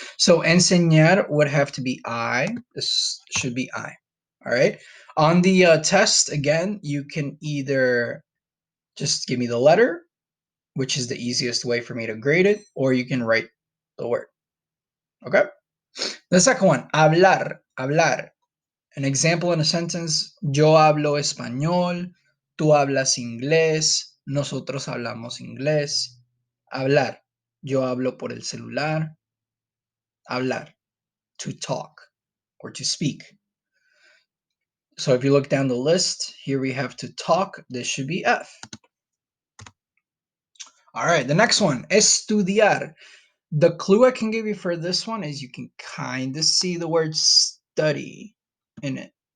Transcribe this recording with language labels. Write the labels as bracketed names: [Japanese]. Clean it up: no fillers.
[English] So enseñar would have to be I. This should be I. All right. On the test, again, you can either just give me the letter, which is the easiest way for me to grade it, or you can write the word. Okay. The second one, hablar, hablar. An example in a sentence, [Spanish] yo hablo español, tú hablas inglés, nosotros hablamos inglés. Hablar, yo hablo por el celular. [English] Hablar, to talk or to speak. So if you look down the list, here we have to talk. This should be F. All right, the next one, estudiar. The clue I can give you for this one is you can kind of see the word study in it.